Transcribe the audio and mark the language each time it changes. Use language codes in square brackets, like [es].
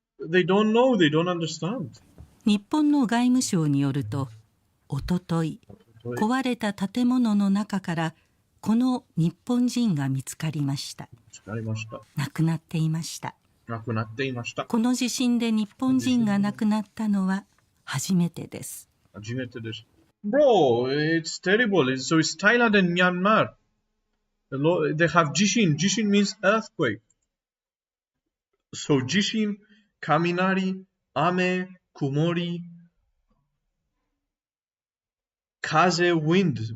[en] They don't know, they don't understand. [ja] 日本の外務省によると、おととい壊れた建物の中からこの日本人が見つかりました。亡くなっていました。この地震で日本人が亡くなったのは初めてです。 [en] Bro, it's terrible. So it's Thailand and Myanmar. They have 地震. 地震 means earthquake. So 地震, [ja] kaminari, ame, kumori, kaze, [en] wind.